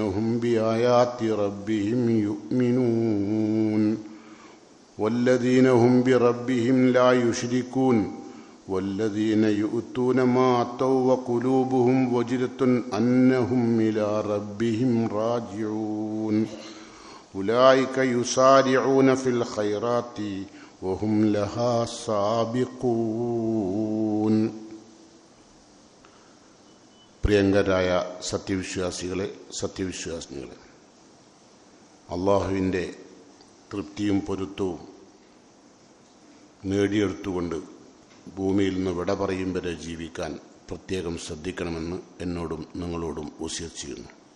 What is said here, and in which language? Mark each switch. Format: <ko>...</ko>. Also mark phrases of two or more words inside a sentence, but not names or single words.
<ar>هم بآيات ربهم يؤمنون والذين هم بربهم لا يشركون والذين يؤتون ما آتوا وقلوبهم وجلة أنهم إلى ربهم راجعون أولئك يسارعون في الخيرات وهم لها سابقون.</ar> <ml>പ്രിയങ്കരായ സത്യവിശ്വാസികളെ, അള്ളാഹുവിൻ്റെ തൃപ്തിയും പൊരുത്തവും നേടിയെടുത്തുകൊണ്ട് ഭൂമിയിൽ നിന്ന് വിട പറയും വരെ ജീവിക്കാൻ പ്രത്യേകം ശ്രദ്ധിക്കണമെന്ന് എന്നോടും നിങ്ങളോടും വസിയത്ത് ചെയ്യുന്നു.</ml>